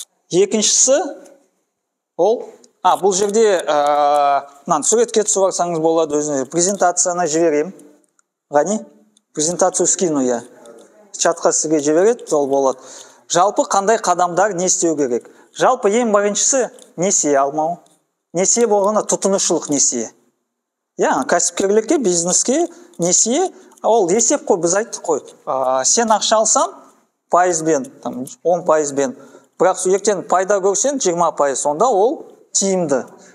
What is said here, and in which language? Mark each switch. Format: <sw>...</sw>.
<kk>Екіншісі, бұл жерде суретке түсіп алсаңыз болады, өзіңізге презентацияны жіберем.</kk> <ru>Ғани, презентацию скину я.</ru> <kk>Чатқа сізге жібереді, ол болады. Жалпы қандай қадамдар не істеу керек? Жалпы ең біріншісі несие алмау. Несие болғанда тұтынушылық несие. Кәсіпкерлікке, бизнеске несие, ол есеп қой, біз айттық қой. Сен ақша алсаң, пайызбен, 10%бен, бірақ ертең пайда көрсең 20%, онда ол тиімді.</kk>